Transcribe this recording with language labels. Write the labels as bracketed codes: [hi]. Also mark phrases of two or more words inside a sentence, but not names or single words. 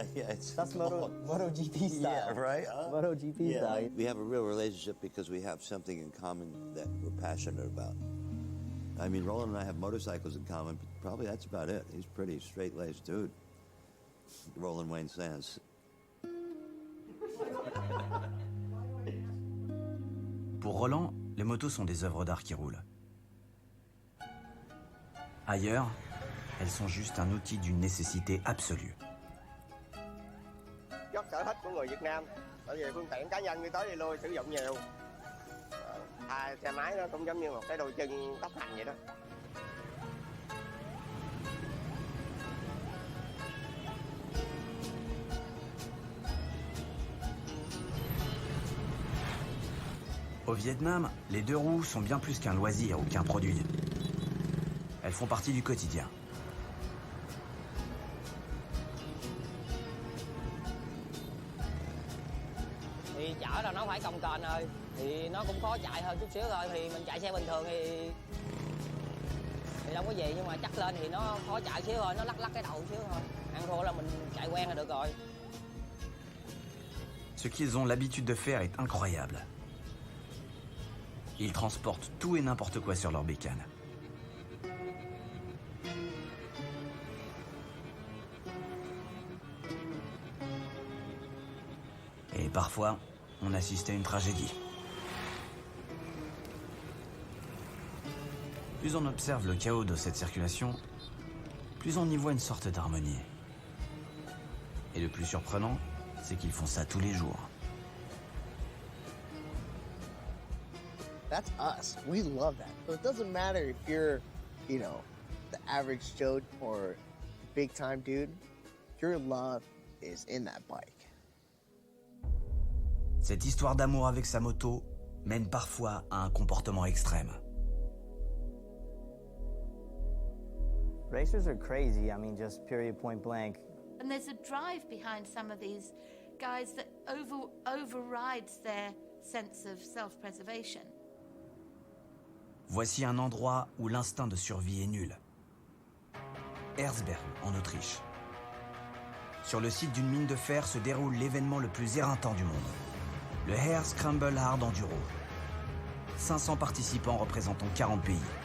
[en] That's MotoGP style. Yeah, right? MotoGP style. We have a real relationship because we have something in common that we're passionate about. I mean, Roland and I have motorcycles in common, but probably that's about it. He's a pretty straight-laced dude. Roland Wayne Sands. [fr] Pour Roland, les motos sont des œuvres d'art qui roulent. Ailleurs, elles sont juste un outil d'une nécessité absolue. [en] Yep, [vi] sở thích của người Việt Nam. Bởi vì phương tiện cá nhân đi tới đi lui sử dụng nhiều. Xe máy nó cũng giống như một cái đôi chân tốc hành vậy đó. [fr] Au Vietnam, les deux roues sont bien plus qu'un loisir ou qu'un produit. Elles font partie du quotidien. [vi] Thì chở là nó phải cồng kềnh rồi, thì nó cũng khó chạy hơn chút xíu thôi. Thì mình chạy xe bình thường thì không có gì, nhưng mà chắc lên thì nó khó chạy xíu thôi, nó lắc lắc cái đầu xíu thôi. Ăn thua là mình chạy quen là được rồi. [fr] Ce qu'ils ont l'habitude de faire est incroyable. Ils transportent tout et n'importe quoi sur leur bécane. Et parfois, on assiste à une tragédie. Plus on observe le chaos de cette circulation, plus on y voit une sorte d'harmonie. Et le plus surprenant, c'est qu'ils font ça tous les jours. [en] That's us. We love that. So it doesn't matter if you're, you know, the average Joe or big time dude. Your love is in that bike. [fr] Cette histoire d'amour avec sa moto mène parfois à un comportement extrême. [en] Racers are crazy, I mean, just period, point blank. And there's a drive behind some of these guys that overrides their sense of self-preservation. [fr] Voici un endroit où l'instinct de survie est nul. Herzberg, en Autriche. Sur le site d'une mine de fer se déroule l'événement le plus éreintant du monde. Le Air Scramble Hard Enduro. 500 participants représentant 40 pays.